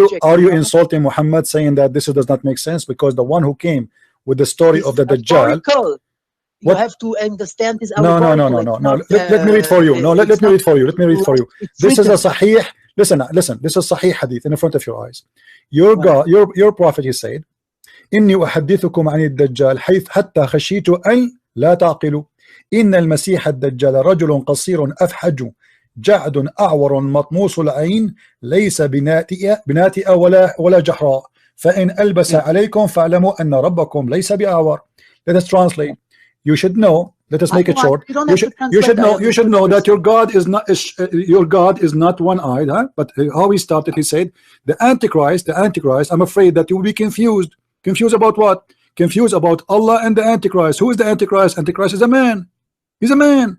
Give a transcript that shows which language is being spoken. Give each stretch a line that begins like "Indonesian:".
English: Are you insulting Muhammad, saying that this does not make sense because the one who came with the story of the Dajjal? You have to understand this. No. Let me read for you. No, let me read for you. Let me read for you. This is a sahih. Listen. This is sahih hadith in front of your eyes. Your God, your prophet, he said,
Arabic: إني أحدثكم عن الدجال حيث حتى خشيت أن لا تعقلوا إن المسيح الدجال رجل قصير أفحج جعد أعور مطموس العين ليس بناتئ ولا جحراء فإن ألبس عليكم فاعلموا أن ربكم ليس بأعور.
English: Let us translate. You should know. Let us make it short. You should know that your God is not one-eyed. Huh? But how he started, he said, the Antichrist. I'm afraid that you will be confused. Confused about what? Confused about Allah and the Antichrist. Who is the Antichrist? Antichrist is a man. He's a man.